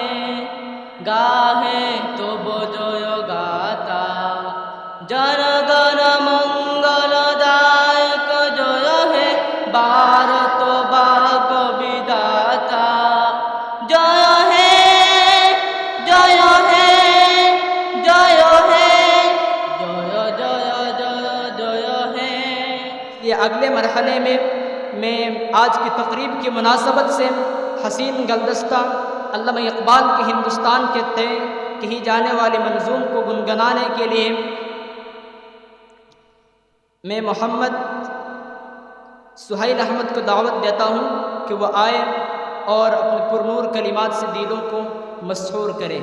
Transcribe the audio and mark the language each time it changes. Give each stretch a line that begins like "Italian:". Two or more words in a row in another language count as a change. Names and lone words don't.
Bangla: গাহে তব জয় গাতা জনগণ মঙ্গলদায়ক জয় হে ভারত ভাগ বিধাতা. জয় হে জয় হে জয় হে জয় জয় জয় জয় হে.
Urdu: یہ اگلے مرحلے میں آج کی تقریب کی مناسبت سے حسین گلدستہ علامہ اقبال کے ہندوستان کے تئیں کہی جانے والی منظوم کو گنگنانے کے لیے میں محمد سہیل احمد کو دعوت دیتا ہوں کہ وہ آئے اور اپنے پرنور کلمات سے دلوں کو مسحور کرے.